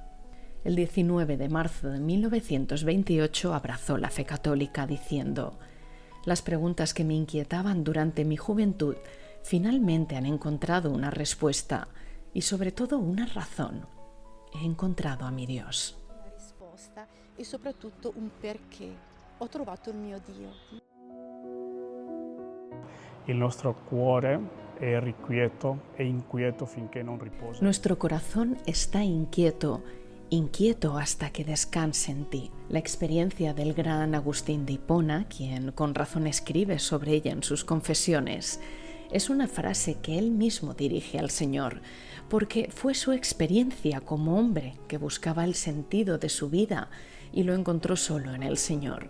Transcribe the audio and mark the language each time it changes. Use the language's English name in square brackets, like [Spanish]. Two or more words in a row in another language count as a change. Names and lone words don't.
[Spanish] El 19 de marzo de 1928 abrazó la fe católica diciendo: «Las preguntas que me inquietaban durante mi juventud finalmente han encontrado una respuesta y sobre todo una razón. He encontrado a mi Dios». [Italian] Una risposta e soprattutto un perché. Ho trovato il mio Dio. Il nostro cuore è irrequieto e inquieto finché non riposa. [Spanish] Nuestro corazón está inquieto hasta que descanse en ti. La experiencia del gran Agustín de Hipona, quien con razón escribe sobre ella en sus confesiones, es una frase que él mismo dirige al Señor, porque fue su experiencia como hombre que buscaba el sentido de su vida y lo encontró solo en el Señor.